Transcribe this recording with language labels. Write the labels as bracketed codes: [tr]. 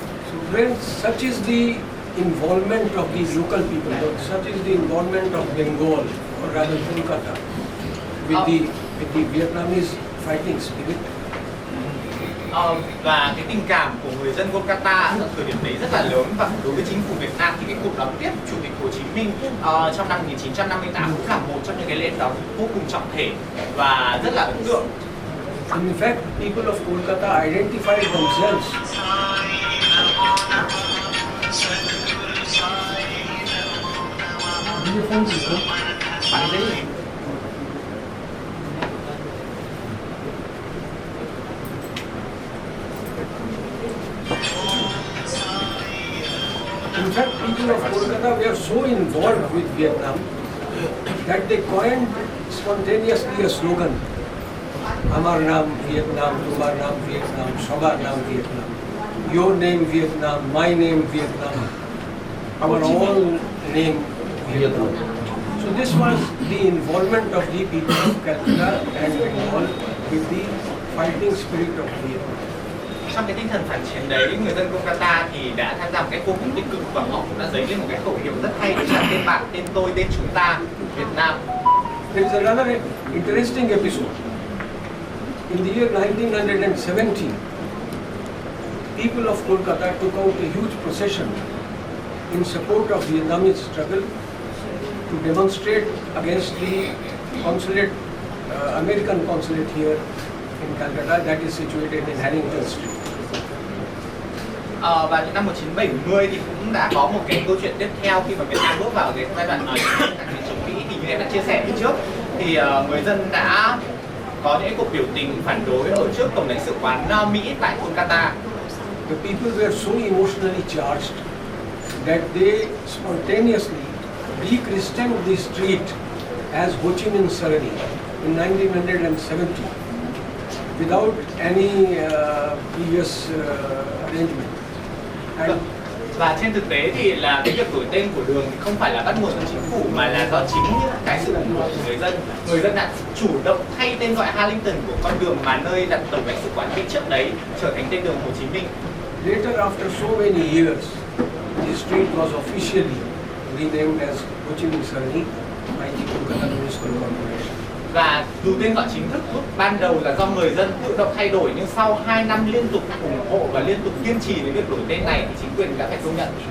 [en] So when such is the involvement of these local people, such is the involvement of Bengal, or rather Kolkata, with the Vietnamese fighting spirit. [vi] Và cái tình cảm của người dân Kolkata ở thời điểm đấy rất là lớn, và đối với chính phủ Việt Nam thì cái cuộc đón tiếp Chủ tịch Hồ Chí Minh trong năm 1958 cũng là một trong những cái lễ đón vô cùng trọng thể và rất là ấn tượng. [en] In fact, people of Kolkata identified themselves In fact, people of Kolkata were so involved with Vietnam that they coined spontaneously a slogan, [bn] Amar Naam Vietnam, Tumhar Naam Vietnam, [en] Sabar Naam Vietnam, your name Vietnam, my name Vietnam, our all name Vietnam. So this was the involvement of the people of Calcutta and Bengal with the fighting spirit of Vietnam. [vi] Trong cái tinh thần phản chiến đấy, người dân Kolkata thì đã tham gia một cách vô cùng tích cực, và họ cũng đã dấy lên một cái khẩu hiệu rất hay, đó là tên bạn, tên tôi, tên chúng ta, Việt Nam. [en] There is another interesting episode. In the year 1970, people of Kolkata took out a huge procession in support of Vietnamese struggle to demonstrate against the consulate, American consulate here in Calcutta, that is situated in Harrington Street. [vi] Và những năm 1970 thì cũng đã có một cái câu chuyện tiếp theo khi mà Việt Nam bước vào cái giai đoạn kháng chiến chống Mỹ, thì như em đã chia sẻ phía trước thì người dân đã có những cuộc biểu tình phản đối ở trước tổng lãnh sự quán Mỹ tại Kolkata. [en] The people were so emotionally charged that they spontaneously rechristened the street as Ho Chi Minh Sarani in 1970 without any previous arrangement. [vi] Và trên thực tế thì là cái việc đổi tên của đường thì không phải là bắt nguồn từ chính phủ, mà là do chính những cái sự ủng hộ của người dân. Người dân đã chủ động thay tên gọi Harrington của con đường mà nơi đặt tổng lãnh sự quán Mỹ trước đấy trở thành tên đường Hồ Chí Minh. [en] Later, after so many years, the street was officially renamed as Ho Chi Minh Sarani by the Kolkata Municipal Corporation. [vi] Và dù tên gọi chính thức lúc ban đầu là do người dân tự động thay đổi, nhưng sau 2 năm liên tục ủng hộ và liên tục kiên trì với việc đổi tên này thì chính quyền đã phải công nhận.